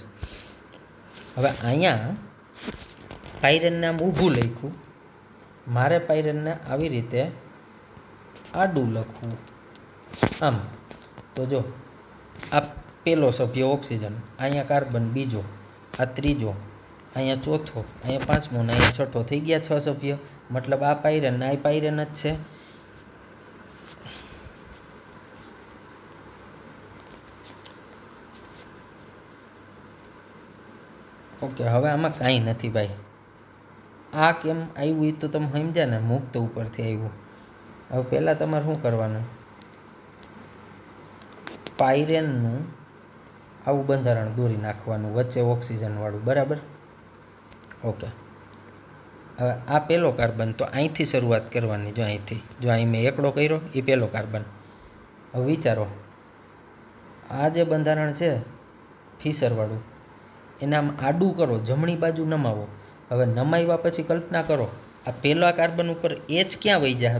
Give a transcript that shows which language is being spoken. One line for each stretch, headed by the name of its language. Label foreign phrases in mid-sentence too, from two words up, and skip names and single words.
Gujarati: હવે અહીંયા પાયરેનને આમ ઊભું લખ્યું. મારે પાયરેનને આવી રીતે આડું લખવું આમ. તો જો આ પહેલો સભ્ય ઓક્સિજન, અહીંયા કાર્બન બીજો, આ ત્રીજો, અહીંયા ચોથો, અહીંયા પાંચમો ને અહીંયા છઠો। થઈ ગયા 6 સભ્ય। મતલબ આ પાયરેન ને આ પાયરેન જ છે। ઓકે, હવે આમાં કાંઈ નથી ભાઈ। આ કેમ આવ્યું એ તો તમે સમજ્યા ને, મુક્ત ઉપરથી આવ્યું। હવે પહેલા તમારે શું કરવાનું, પાયરેનનું આવું બંધારણ દોરી નાખવાનું, વચ્ચે ઑક્સિજન વાળું। બરાબર। ઓકે, હવે આ પહેલો કાર્બન, તો અહીંથી શરૂઆત કરવાની। જો અહીંથી, જો અહીં મેં એકડો કર્યો, એ પહેલો કાર્બન। હવે વિચારો, આ જે બંધારણ છે ફિશરવાળું, એને આમ આડું કરો, જમણી બાજુ નમાવો। હવે નમાવ્યા પછી કલ્પના કરો, આ પહેલા કાર્બન ઉપર એચ ક્યાં વહી જાય?